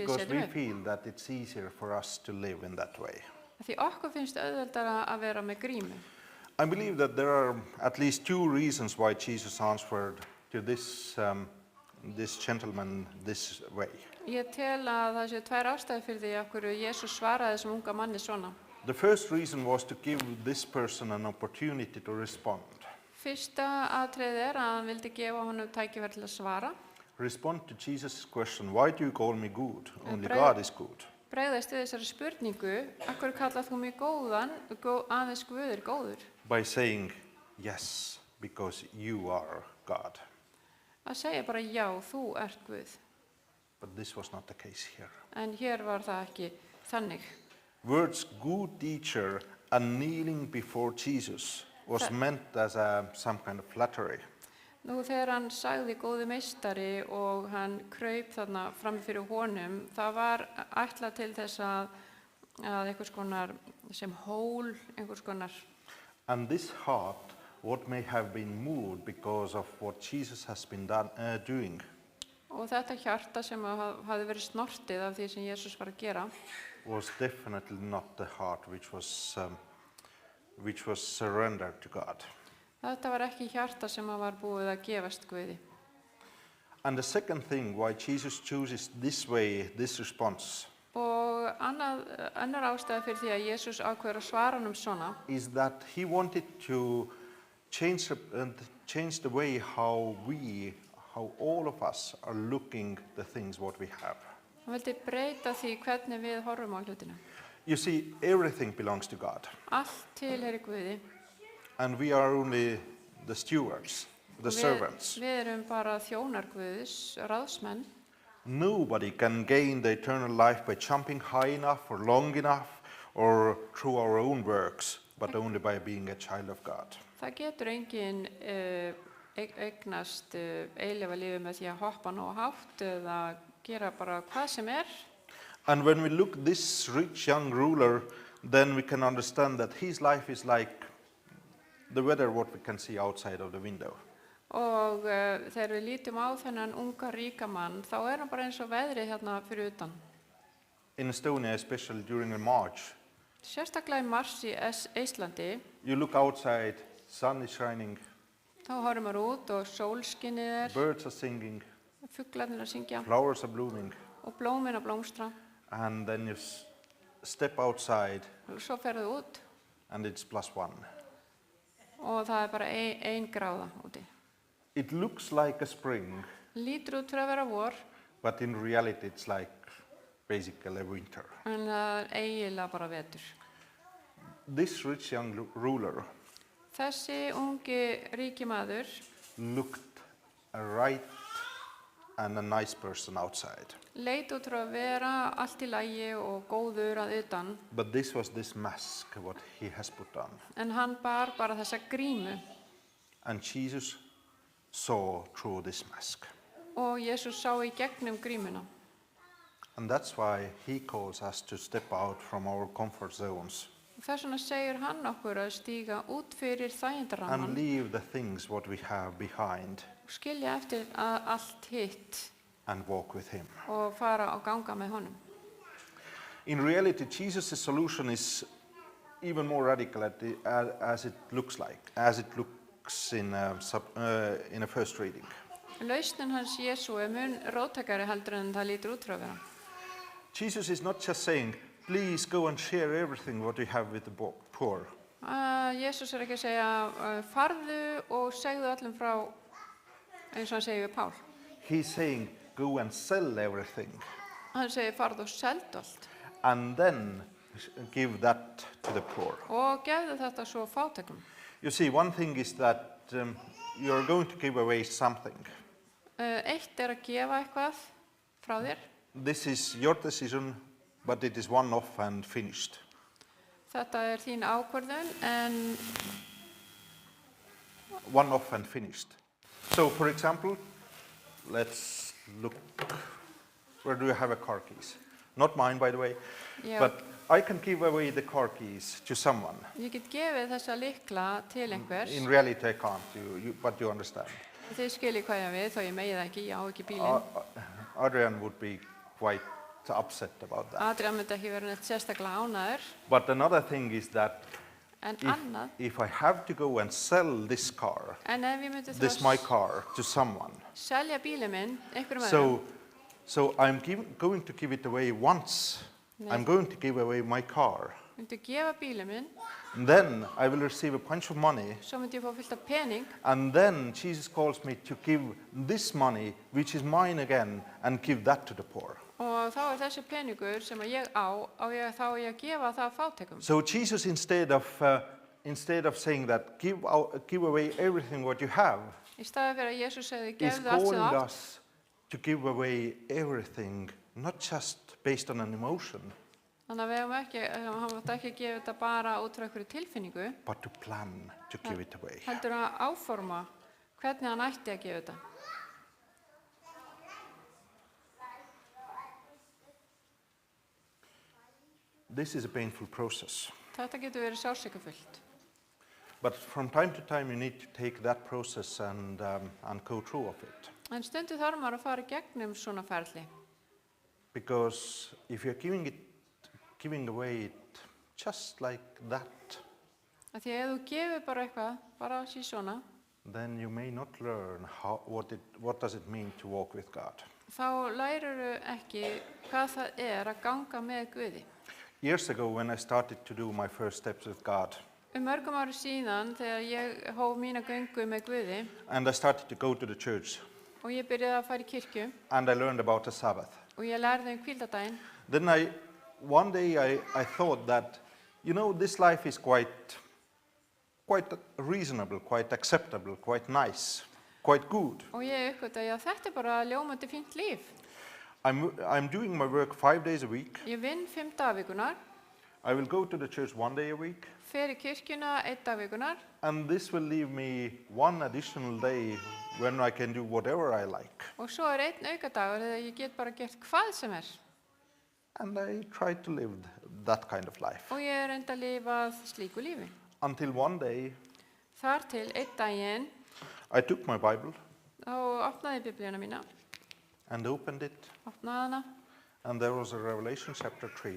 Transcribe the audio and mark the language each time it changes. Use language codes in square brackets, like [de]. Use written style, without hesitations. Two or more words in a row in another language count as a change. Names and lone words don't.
[en] Because [is] setjum [en] we [is] upp. [en] feel that it's easier for us to live in that way. [is] Því okkur finnst auðveldara að vera með grímu. [en] I believe that there are at least two reasons why Jesus answered to this gentleman this way. [is] Ég tel að það séu tvær ástæður fyrir því af hverju Jesús svaraði þessum unga manni svona. [en] The first reason was to give this person an opportunity to respond. [is] Fyrsta atriðið að hann vildi gefa honum tækifæri til að svara. [en] Respond to Jesus' question, why do you call me good? Only pray- God is good. [is] Bregðast við þessari spurningu, af hverju kallar þú mig góðan, aðeins Guð góður? [en] By saying, yes, because you are God. [is] Að segja bara já, þú ert Guð. [en] But this was not the case here. [is] En hér var það ekki þannig. [en] Words good teacher and kneeling before Jesus was meant as some kind of flattery. [is] Nú þegar hann sagði góði meistari og hann kraup þarna fram fyrir honum, það var ætlað til þess að einhvers konar sem hól, einhvers konar. [en] And this heart, what may have been moved because of what Jesus has been doing, [is] Og þetta hjarta sem hafði verið snortið af því sem Jesús var að gera, [en] was definitely not the heart which was surrendered to God. [is] þetta var ekki hjarta sem var búið að gefast Guði. [en] And the second thing why Jesus chooses this way, this response, [is] Og annar ástæða fyrir því að Jesús ákveður að svara honum svona, [en] is that he wanted to change the way how all of us are looking the things what we have. [is] hann vildi breyta því hvernig við horfum á hlutina. [en] You see, everything belongs to God, [is] Allt tilheyrir Guði. [en] and we are only the stewards, the servants. [is] Við erum bara þjónar Guðs, ráðsmenn. [en] Nobody can gain the eternal life by jumping high enough or long enough or through our own works, but only by being a child of God. [is] Það getur enginn eignast eilífa lífi með því að hoppa nógu hátt eða gera bara hvað sem [en] And when we look this rich young ruler, then we can understand that his life is like the weather what we can see outside of the window. [is] Og þegar við lítum á þennan unga ríka mann, þá hann bara eins og veðrið hérna fyrir utan. [en] In Estonia, especially during the March, [is] Sérstaklega í mars í Íslandi, [en] you look outside, sun is shining, [is] þá horfum maður út og sólskinnið [en] birds are singing, [is] fuglarnir að syngja [en] flowers are blooming, [is] og blómin að blómstra. [en] and then you step outside [is] Og svo ferðu út [en] and it's +1. [is] og það bara ein gráða úti. [en] It looks like a spring, [is] Lítur út fyrir að vera vor, [en] but in reality it's like basically winter. [is] en það eiginlega bara vetur. [en] This rich young ruler [is] Þessi ungi ríki maður [en] looked a right and a nice person outside. [is] leit út frá að vera allt í lagi og góður að utan, [en] But this was this mask what he has put on. [is] en hann bar bara þessa grímu [en] And Jesus saw through this mask. [is] og Jesús sá í gegnum grímuna. [en] And that's why he calls us to step out from our comfort zones [is] Þess vegna segir hann okkur að stíga út fyrir [en] and [is] þægindaramman [en] leave the things what we have behind [is] og skilja eftir allt hitt [en] and walk with him. [is] og fara og ganga með honum. [en] In reality, Jesus' solution is even more radical as it looks in a first reading. [is] Lausnin hans Jesú mun róttækari heldur en það lítur út frá að vera. [en] Jesus is not just saying, please go and share everything what you have with the poor. [is] Jesús ekki að segja farðu og segðu öllum frá eins og hann segir við Pál. [en] He's saying, go and sell everything [is] Hann segir farðu og seldu allt [en] and then give that to the poor. [is] og gefðu þetta svo fátækum. [en] You see, one thing is that you're going to give away something. [is] Eitt að gefa eitthvað frá þér. [en] This is your decision, but it is one-off and finished. [is] Þetta þín ákvörðun en [en] One-off and finished. So, for example, let's look. Where do you have a car keys? Not mine, by the way. [is] Já. [en] But I can give away the car keys to someone. [is] Ég get gefið þessa lykla til einhvers. [en] In reality, I can't, but you understand. [is] Þið skiljið hvað ég við, þó ég megi það ekki, ég á ekki bílinn. [en] Adrian would be quite upset about that. [is] Adrian myndi ekki vera neitt sérstaklega ánæður. [en] But another thing is that [is] En annað, [en] if I have to go and sell this car, [is] en ef ég myndi [en] this my car, to someone, [is] selja bílinn minn, einhverjum öðrum, [en] so I'm going to give it away once. [is] Nei. [en] I'm going to give away my car. [is] myndi gefa bílinn minn, [en] Then I will receive a bunch of money, [is] svo myndi ég fá fullt af pening [en] and then Jesus calls me to give this money, which is mine again, and give that to the poor. [is] og þá þessi peningur sem ég þá á ég að gefa það fátækum. [en] So Jesus, instead of saying that, give away everything what you have, [is] Í staði fyrir að Jesús segði, [en] is [is] gefðu allt sem [en] calling [is] þú átt, [en] us to give away everything, not just based on an emotion, [is] þannig að við hefum ekki, hann mátti ekki gefa þetta bara út frá einhverju tilfinningu, [en] but to plan to give it away. [is] heldur að áforma hvernig hann ætti að gefa þetta. [en] This is a painful process, [is] Þetta getur verið sársaukafullt. [en] but from time to time you need to take that process and go through of it. [is] En stundu þarf maður að fara í gegnum svona ferli. [en] Because if you're giving away it just like that, [is] Af því að ef þú gefur bara eitthvað, bara sí svona, [en] then you may not learn what does it mean to walk with God. [is] þá lærirðu ekki hvað það að ganga með Guði. [en] Years ago, when I started to do my first steps with God, [is] Mörgum árum síðan þegar ég hóf mína göngu með Guði [en] and I started to go to the church, [is] og ég byrjaði að fara í kirkju [en] and I learned about the Sabbath, [is] og ég lærði hvíldardaginn, [en] then one day I thought that, this life is quite reasonable, quite acceptable, quite nice, quite good. [is] og ég uppgötaði að þetta bara ljómandi fínt líf. [en] I'm doing my work 5 days a week. [is] Ég vinn 5 dagvikunar, [en] I will go to the church 1 day a week, [is] fer í kirkjuna 1 dagvikunar [en] and this will leave me 1 additional day when I can do whatever I like. [is] og svo 1 aukadagur þegar ég get bara gert hvað sem [en] And I tried to live that kind of life. [is] og ég reyndi að lifa slíku lífi. [en] Until one day, [is] Þar til 1 daginn [en] I took my Bible [is] þá opnaði ég biblíuna mína, [en] and opened it, [is] opnaði hana [en] and there was a Revelation chapter 3.